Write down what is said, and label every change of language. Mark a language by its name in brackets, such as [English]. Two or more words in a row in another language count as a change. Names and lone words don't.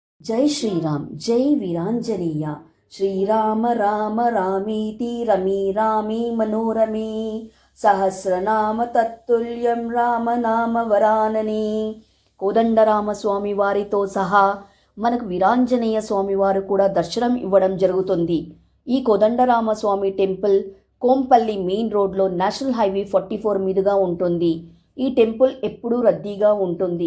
[Sanskrit] जय श्रीराम जय वीरांजनेय श्रीराम राम रामीति रमी रामी मनोरमे सहस्रनाम तत्तुल्यं रामनाम वरानने [Telugu] కోదండరామ స్వామి వారితో సహా మనకు వీరాంజనేయ స్వామి వారు కూడా దర్శనం ఇవ్వడం జరుగుతుంది. ఈ కోదండరామ స్వామి టెంపుల్ కోంపల్లి [English] main road national highway [Telugu] 44 మీదుగా ఉంటుంది. ఈ టెంపుల్ ఎప్పుడూ రద్దీగా ఉంటుంది.